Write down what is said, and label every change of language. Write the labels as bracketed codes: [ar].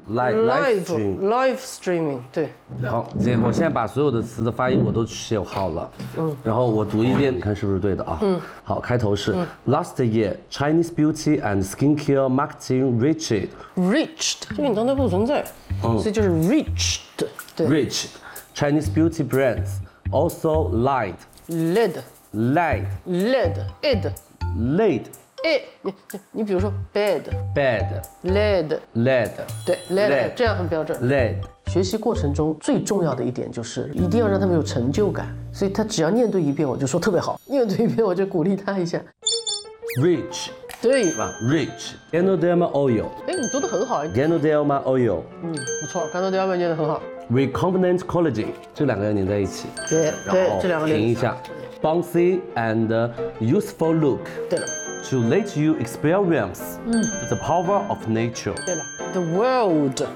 [en] live live stream live streaming [zh] 对。好，姐，我现在把所有的词的发音我都写好了。嗯。然后我读一遍，你看是不是对的啊？嗯。好，开头是、 [en] Last year Chinese beauty and skincare marketing reached。 [zh] reached， 因为你刚才不存在。所以就是 reached。对。 [en] reached Chinese beauty brands also lied。 led。 lied。 led。 ed。 Laid， [zh] 哎，你比如说 [en] bed，led，led， [zh] 对 ， [en] led， [zh] 这样很标准。 [en] led， [zh] 学习过程中最重要的一点就是一定要让他们有成就感，所以他只要念对一遍，我就说特别好；念对一遍，我就鼓励他一下。 [en] Rich， [zh] 对吧 [en] ？Rich，Ganoderma oil， [zh] 哎，你做的很好 [en] ，Ganoderma oil， [zh] 嗯，不错 ，Ganoderma 念的很好。 [en] Recombinant collagen， [zh] 这两个要连在一起，对，对，这两个连一下。 [en] Bouncy and youthful look. [zh] 对了 [en] To let you experience the power of nature. 对了 The world.